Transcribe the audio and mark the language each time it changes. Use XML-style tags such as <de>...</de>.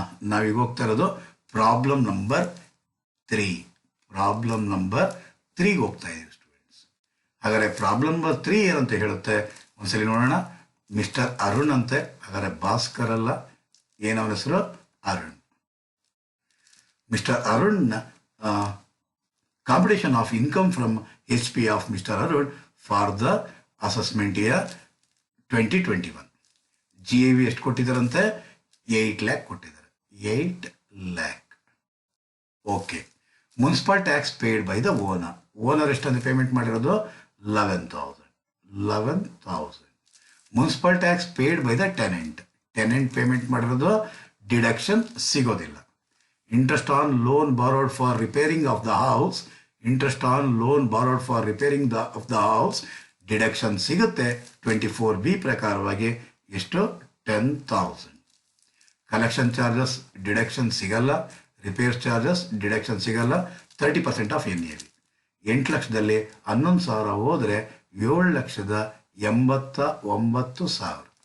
<kn>ನಾವೀಗ ಹೋಗ್ತಾ ಇರೋದು ಪ್ರಾಬ್ಲಮ್ ನಂಬರ್ 3. ಪ್ರಾಬ್ಲಮ್ ನಂಬರ್ 3ಗೆ ಹೋಗ್ತಾ ಇದ್ದೀವಿ ಸ್ಟೂಡೆಂಟ್ಸ್. ಹಾಗಾದರೆ ಪ್ರಾಬ್ಲಮ್ ನಂಬರ್ 3 ಏನಂತ ಹೇಳುತ್ತೆ ಒಂದ್ಸಲಿ ನೋಡೋಣ. ಮಿಸ್ಟರ್ ಅರುಣ್ ಅಂತೆ, ಹಾಗಾದರೆ ಭಾಸ್ಕರ್ ಅಲ್ಲ, ಏನವನ ಹೆಸರು? Arun.</kn> <en>Mister Arun competition of income from HP of Mr. Arun for the assessment year 2021.</en> <kn>GAV ಎಷ್ಟು ಕೊಟ್ಟಿದ್ದಾರಂತೆ? 8 lakh ಕೊಟ್ಟಿದ್ದಾರೆ.</kn> <en>8 lakh. Okay. Municipal tax paid by the owner.</en> <kn>Owner ಎಷ್ಟಂತ ಪೇಮೆಂಟ್ ಮಾಡಿರೋದು? 11,000. 11,000.</kn> <en>Municipal tax paid by the tenant.</en> <kn>Tenant payment ಮಾಡಿರೋದು deduction ಸಿಗೋದಿಲ್ಲ.</kn> <en>Interest on loan borrowed for repairing of the house. Interest on loan borrowed for repairing of the house.</en> <kn>Deduction ಸಿಗುತ್ತೆ 24B ಪ್ರಕಾರವಾಗಿ. ಎಷ್ಟು? 10,000. Collection charges deduction ಸಿಗಲ್ಲ. Repairs charges deduction ಸಿಗಲ್ಲ. 30% of NAV. 8 ಲಕ್ಷದಲ್ಲಿ 11,000 ಹೋದರೆ 7,89,000.</kn>